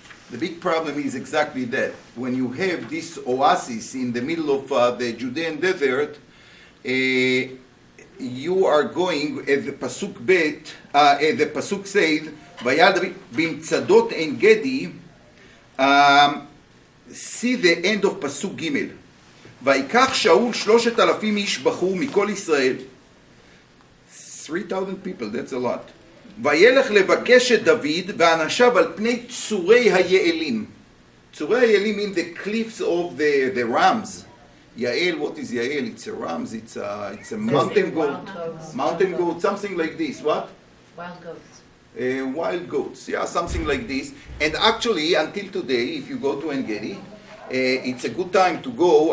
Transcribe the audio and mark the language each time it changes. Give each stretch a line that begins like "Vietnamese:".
English: The big problem is exactly that. When you have this oasis in the middle of the Judean desert, you are going, as the Pasuk Bet, as the Pasuk says,
Hebrew: Vayad b'mtzadot En Gedi,
English: see the end of Pasuk Gimel.
Hebrew: ויקח שאול 3,000 איש בחור מכל ישראל.
English: 3,000 people, that's a lot.
Hebrew: וילך לבקש את דוד ואנשיו על פני צורי היעלים. צורי היעלים
English: mean the cliffs of the rams. Yael, what is Yael? It's a rams, it's a mountain goat. Mountain goat, something like this. What? Wild goats. Wild goats, yeah, something like this. And actually, until today, if you go to En Gedi, it's a good time to go.